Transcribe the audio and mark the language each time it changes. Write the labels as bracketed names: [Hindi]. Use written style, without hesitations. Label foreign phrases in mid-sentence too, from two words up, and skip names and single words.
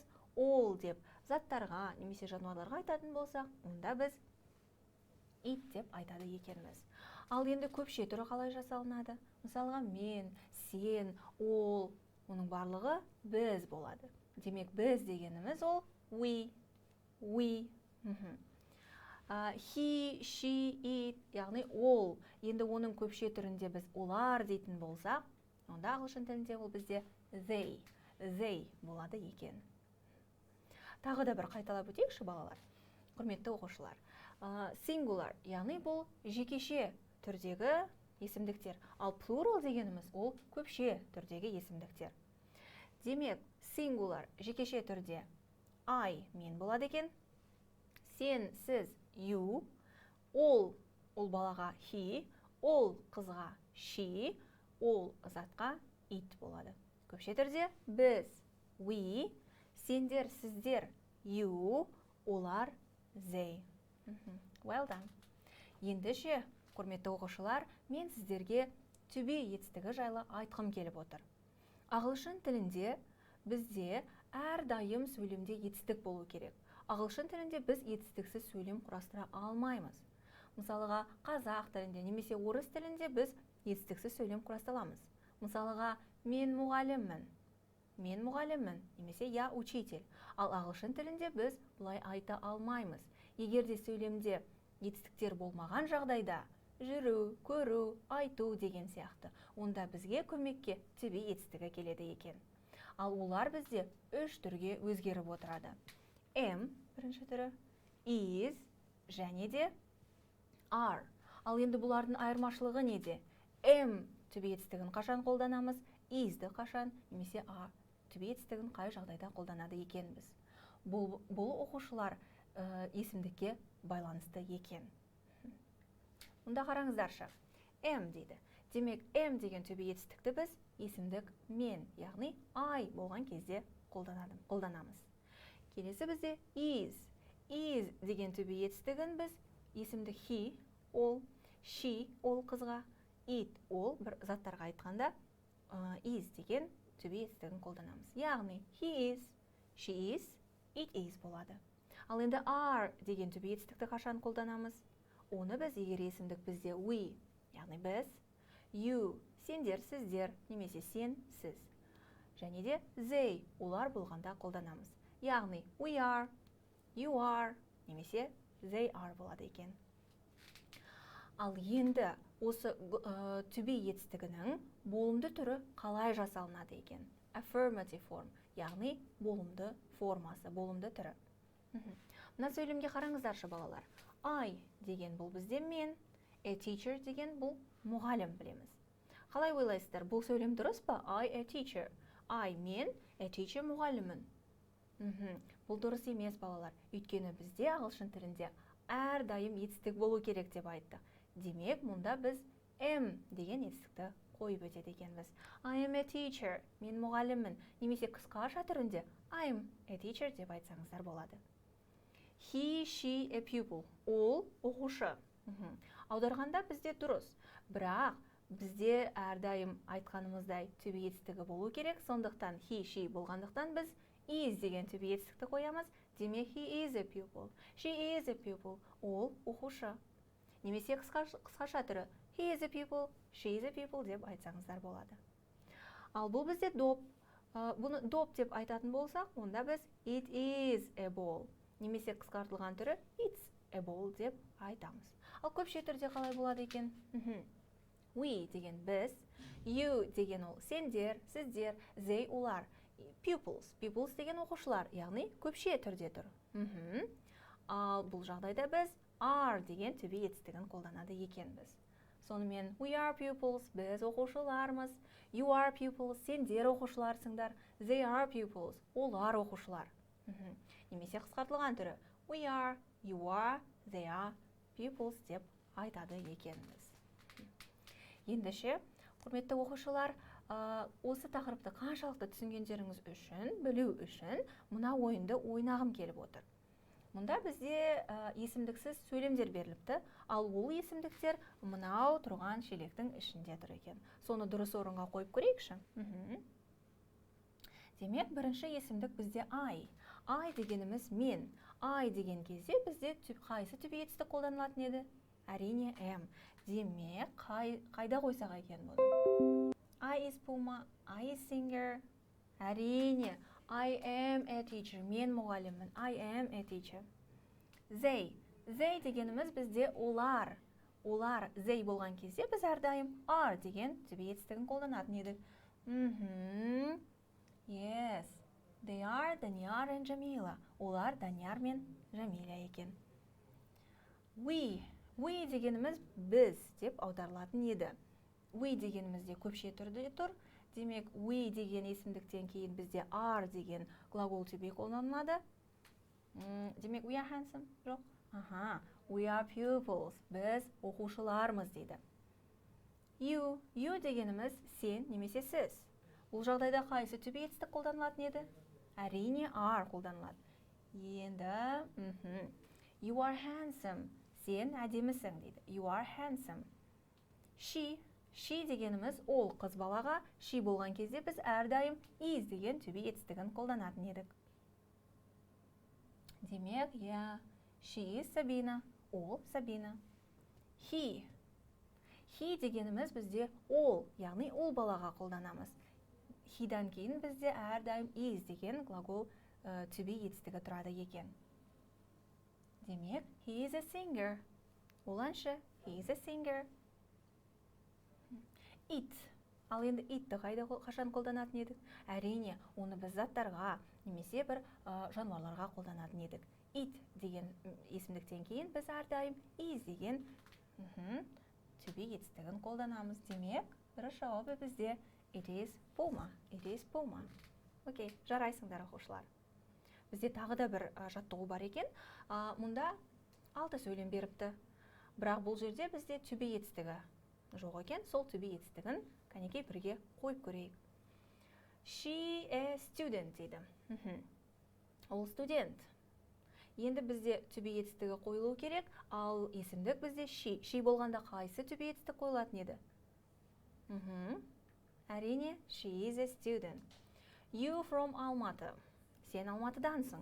[Kazakh] All деп заттарға немесе жануарларға айтатын болсақ, онда біз it деп айтады екенбіз. Ал енді көпше түрі қалай жасалынады? Мысалға мен, сен, ол, оның барлығы біз болады. Демек біз дегеніміз ол we. [English] He, she, it, [Kazakh] яғни ол. Енді оның көпше түрінде біз олар дейтін болсақ, онда ағылшын тілінде ол бізде they болады екен. Тағы да бір қайталап өтейікші балалар. Құрметті оқушылар, singular, яғни бұл жекеше түрдегі есімдіктер. Ал plural дегеніміз ол көпше түрдегі есімдіктер. Демек, singular жекеше түрде I, мен болады екен. Сен, сіз, you. Ол балаға he. Ол қызға she. Ол затқа it болады. Көпше түрде біз we. Сендер, сіздер you. Олар [English] they. Well done. [Kazakh] Ендеше, құрметті оқушылар, мен сіздерге [English] to be [Kazakh] етістігі жайлы айтқым келіп отыр. Ағылшын тілінде бізде әрдайым сөйлемде етістік болу керек. Ағылшын тілінде біз етістіксіз сөйлем құрастыра алмаймыз. Мысалыға, қазақ тілінде немесе орыс тілінде біз етістіксіз сөйлем құрастырамыз. Мысалыға, мен мұғаліммін, немесе [Russian] я учитель. [Kazakh] Ал ағылшын тілінде біз бұлай айта алмаймыз. Егер де сөйлемде етістіктер болмаған жағдайда, жүру, көру, айту деген сияқты, онда бізге көмекке [English] to be [Kazakh] етістігі келеді екен. Ал олар бізде 3 түрге өзгеріп отырады. Am бірінші түрі, is және де are. Ал енді бұлардың айырмашылығы неде? [English] Am to be [Kazakh] етістігін қашан қолданамыз, is'ді қашан, немесе [English] are to be [Kazakh] етістігін қай жағдайда қолданады екенбіз. Бұл оқушылар есімдікке байланысты екен. Мұнда қараңыздаршы. Am дейді. Демек, am деген [English] to be [Kazakh] етістікті біз есімдік мен, яғни I болған кезде қолданамыз. Келесі бізде is. Is деген [English] to be [Kazakh] етістігін біз есімдік he, ол, she, ол қызға, it, ол бір заттарға айтқанда is деген [English] to be [Kazakh] етістігін қолданамыз. Яғни, [English] he is, she is, it is болады. [Kazakh] Ал енді are деген [English] to be [Kazakh] етістікті қашан қолданамыз? Оны біз егер есімдік бізде we, яғни біз, you, сендер, сіздер, немесе сен, сіз. Және де they, олар болғанда қолданамыз. Яғни [English] we are, you are, [Kazakh] немесе [English] they are [Kazakh] болады екен. Ал енді осы [English] to be [Kazakh] етістігінің болымды түрі қалай жасалынады екен? [English] Affirmative form, [Kazakh] яғни болымды формасы, болымды түрі. Мына сөйлемге қараңыздаршы балалар. I деген бұл бізде мен, [English] a teacher [Kazakh] деген бұл мұғалім білеміз. Қалай ойлайсыздар, бұл сөйлем дұрыс па? [English] I a teacher. I мен, a teacher мұғалімін. [Kazakh] Бұл дұрыс емес балалар. Өйткені бізде ағылшын тілінде әрдайым етістік болу керек деп айтты. Демек, мұнда біз am деген етістікті қойып өтеді екенбіз. [English] I am a teacher. [Kazakh] Мен мұғаліммін. Немесе қысқаша түрінде [English] I'm a teacher [Kazakh] деп айтсаңыздар болады. [English] He, she, a pupil. [Kazakh] Ол оқушы. Аударғанда бізде дұрыс. Бірақ бізде әрдайым айтқанымыздай [English] to be [Kazakh] етістігі болу керек. Сондықтан [English] he, she [Kazakh] болғандықтан біз is деген [English] to be [Kazakh] етістікті қоямыз. [English] Демек he is a pupil. She is a pupil. [Kazakh] Ол оқушы. Немесе қысқаша түрі [English] he is a pupil, she is a pupil [Kazakh] деп айтсаңыздар болады. Ал бұл бізде доп. Бұны доп деп айтатын болсақ, онда біз [English] it is a ball. [Kazakh] Немесе қысқартылған түрі [English] it's a ball [Kazakh] деп айтамыз. Ал көпше түрде қалай болады екен? We деген біз, you деген ол сендер, сіздер, they олар. Pupils деген оқушылар, яғни көпше түрде тұр. Ал бұл жағдайда біз are деген [English] to be [Kazakh] етістігін қолданады екенбіз. [English] Сонымен we are pupils, [Kazakh] біз оқушылармыз. [English] You are pupils, [Kazakh] сендер оқушыларсыңдар. [English] They are pupils, [Kazakh] олар оқушылар. Немесе қысқартылған түрі [English] we are, you are, they are pupils [Kazakh] деп айтады екенбіз. Ендеше, құрметті оқушылар, осы тақырыпты қаншалықты түсінгендеріңіз үшін, білу үшін, мына ойынды ойнағым келіп отыр. Мұнда бізде есімдіксіз сөйлемдер беріліпті, ал ол есімдіктер мынау тұрған шелектің ішінде тұр екен. Соны дұрыс орынға қойып көрейікші. Демек, бірінші есімдік бізде I. I дегеніміз мен. I деген кезде бізде қайсы түбі етістік қолданылатын еді? Әрине am. Демек, қайда қойсақ екен бұны? [English] I is Puma, I is singer. Әрине, I am a teacher. [Kazakh] Мен мұғаліммін. [English] I am a teacher. They. They [Kazakh] дегеніміз бізде олар. Олар they болған кезде біз әрдайым are деген түбі етістігін қолданатын едік. [English] Yes. They are Данияр and Jamila. [Kazakh] Олар Данияр мен Жамиля екен. We. We дегеніміз біз деп аударылатын еді. We дегенімізде көпше түрде тұр. Демек, we деген есімдіктен кейін бізде are деген глагол түбі қолданылады. Демек, [English] we are handsome? Жоқ. We are pupils. [Kazakh] Біз оқушылармыз дейді. You. You дегеніміз сен немесе сіз. Бұл жағдайда қайсы түбі етістік қолданылатын еді? Әрине are қолданылады. Енді, [English] you are handsome. [Kazakh] Сен әдемісің дейді. [English] You are handsome. She. [Kazakh] She дегеніміз ол қыз балаға. She болған кезде біз әрдайым is деген түбі етістігін қолданатын едік. Демек, [English] she is Sabina. [Kazakh] Ол Sabina. He. He дегеніміз бізде ол, яғни ол балаға қолданамыз. He'дан кейін бізде әрдайым is деген глагол түбі етістігі тұрады екен. Демек, [English] he is a singer. [Kazakh] Ол әнші. [English] He is a singer. It. [Kazakh] Ал енді itті қашан қолданатын едік? Әрине, оны біз заттарға, немесе бір жануарларға қолданатын едік. It деген есімдіктен кейін біз әрдайым is деген түбі етістігін қолданамыз. Демек, дұрыс жауабы бізде [English] it is Puma. It is Puma. [Kazakh] Окей, жарайсыңдар оқушылар. Бізде тағы да бір жаттығу бар екен. Мұнда 6 сөйлем беріпті. Бірақ бұл жерде бізде түбі етістігі жоқ екен. Сол түбі етістігін кәнекей бірге қойып көрейік. [English] She a student [Kazakh] дейді. Ол студент. Енді бізде түбі етістігі қойылу керек, ал есімдік бізде she. She болғанда қайсы түбі етістік қойылатын еді? Әрине, [English] she is a student. You from Алматы. [Kazakh] Сен Алматыдансың.